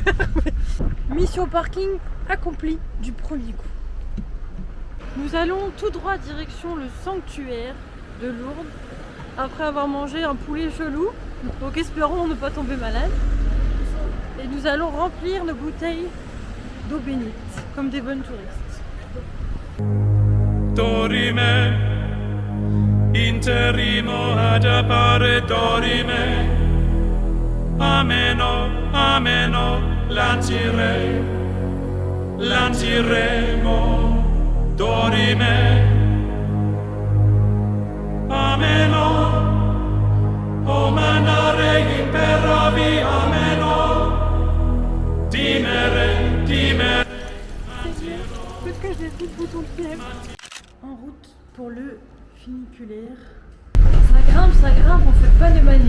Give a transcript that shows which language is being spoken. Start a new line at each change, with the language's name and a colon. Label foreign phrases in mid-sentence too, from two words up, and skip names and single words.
French: Mission parking accomplie du premier coup. Nous allons tout droit direction le sanctuaire de Lourdes après avoir mangé un poulet chelou. Donc espérons ne pas tomber malade. Et nous allons remplir nos bouteilles d'eau bénite comme des bonnes touristes.
Latin: Dorime, interimo ad appare dorime, ameno, ameno, lanciremo, dorime, ameno, o manare imperavi, ameno, dimere.
French: Peut-être que j'ai tout bouton de fièvre. En route pour le funiculaire. Ça grimpe, on fait pas les manies.